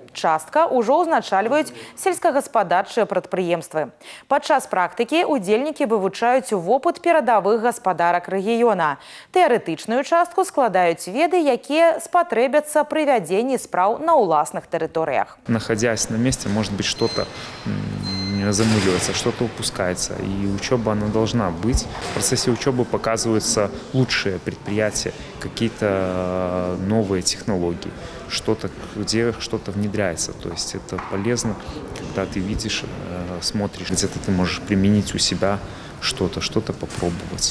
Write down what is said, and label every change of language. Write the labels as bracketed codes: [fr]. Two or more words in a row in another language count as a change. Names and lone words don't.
[be] Частка ўжо ўзначальваюць сельскагаспадарчыя прадпрыемствы. Падчас практыкі удзельнікі вывучаюць вопыт перадавых гаспадарак рэгіёна. Тэарэтычную частку складаюць веды, якія спатрэбяцца пры вядзенні спраў на ўласных тэрыторыях. [ru] Находясь на месте, может быть, что-то замыливается, что-то упускается. И учеба, она должна быть. В процессе учебы показываются лучшие предприятия, какие-то новые технологии, где что-то внедряется. То есть это полезно, когда ты видишь, смотришь, где-то ты можешь применить у себя что-то попробовать.